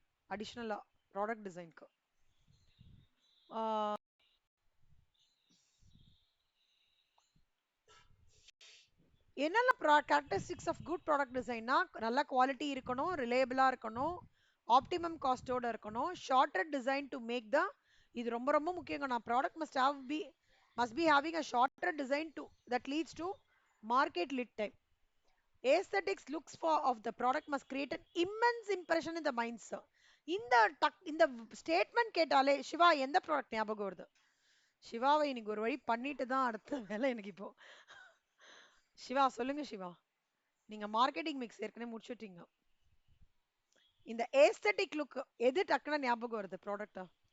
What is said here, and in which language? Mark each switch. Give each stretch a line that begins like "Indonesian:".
Tamil: அடிஷ்னலா product டிசைனுக்கு என்னெல்லாம்
English: characteristics of good product டிசைன்னா,
Tamil: நல்ல குவாலிட்டி இருக்கணும், ரிலேபிளா இருக்கணும், ஆப்டிமம் காஸ்டோட இருக்கணும்,
English: shorter design to make the,
Tamil: இது ரொம்ப ரொம்ப முக்கியங்க. நான்
English: Product must be having a shorter design to that leads to market lead time. Aesthetics looks for of the product must create an immense impression in the minds.
Tamil: இந்த இந்த statement கேட்டாலே சிவா எந்த product ஞாபகம் வருது? சிவாவை இன்னைக்கு ஒரு வழி பண்ணிட்டு தான் அடுத்த வேலை எனக்கு இப்போ. சிவா சொல்லுங்க சிவா. நீங்க மார்க்கெட்டிங் மிக்ஸ் ஏற்கனவே முடிச்சுட்டீங்க. இந்த ஏஸ்தட்டிக் லுக் எது டக்குன்னு ஞாபகம் வருது ப்ராடக்ட்டா?